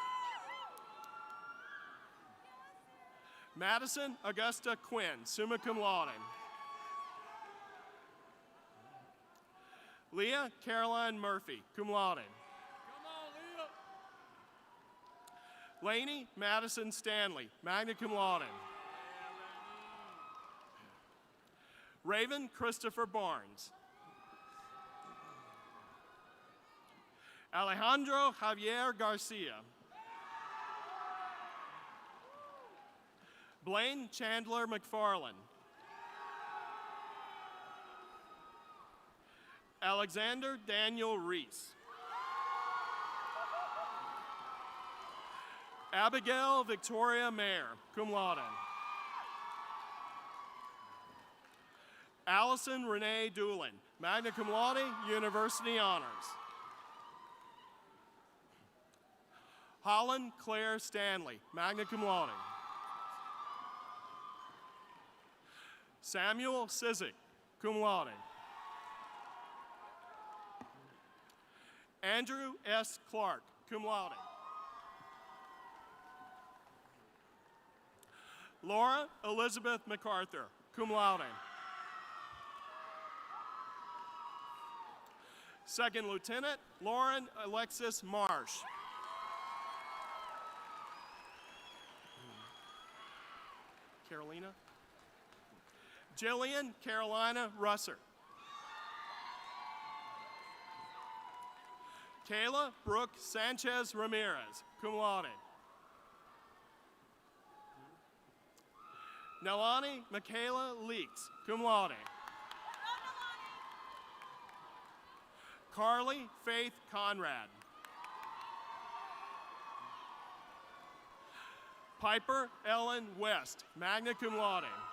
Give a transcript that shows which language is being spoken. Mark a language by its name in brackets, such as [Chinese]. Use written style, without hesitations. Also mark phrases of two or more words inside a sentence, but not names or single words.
[English] Madison Augusta Quinn, [Latin] summa cum laude. [English] Leah Caroline Murphy, [Latin] cum laude. [English] Laney Madison Stanley, [Latin] magna cum laude. [English] Raven Christopher Barnes. Alejandro Javier Garcia. Blaine Chandler McFarland. Alexander Daniel Reese. Abigail Victoria Mayer, [Latin] cum laude. [English] Allison Renee Doolin, [Latin] magna cum laude, [English] university honors. Holland Claire Stanley, [Latin] magna cum laude. [English] Samuel Sizik, [Latin] cum laude. [English] Andrew S. Clark, [Latin] cum laude. [English] Laura Elizabeth MacArthur, [Latin] cum laude. [English] Second Lieutenant Lauren Alexis Marsh. Carolina. Jillian Carolina Russer. Kayla Brooke Sanchez Ramirez, [Latin] cum laude. [English] Nelani Michaela Leaks, [Latin] cum laude. [English] Carly Faith Conrad. Piper Ellen West, [Latin] magna cum laude.